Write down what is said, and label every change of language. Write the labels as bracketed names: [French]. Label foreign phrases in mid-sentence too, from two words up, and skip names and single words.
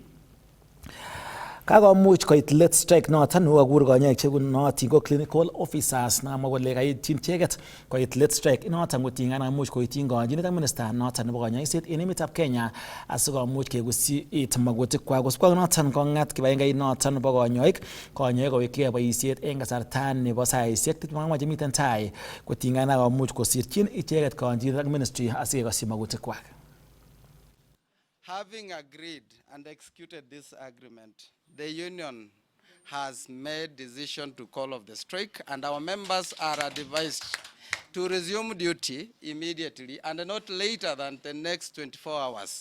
[Kalenjin] Kakomuch koit let strike noton kokakur konyoik chekunootin ko [English] clinical officers [Kalenjin] namwa kole kaityin icheket koit let strike noton kotiengei amuch koityin konyinet ak minista noton nebo konyoiset en emetab Kenya asikomuch kekusyi it magutikwak. Kosubkei noton kong'at kibagengeit noton nebo konyoik kowekigei boisiet en kasarta nebo saisiek 24 chemiten tai kotiengei komuch kosirchin icheket konyinet ak ministry asikekosyi magutikwak. [English] Having agreed and executed this agreement, the union has made decision to call off the strike, and our members are advised to resume duty immediately and not later than the next 24 hours.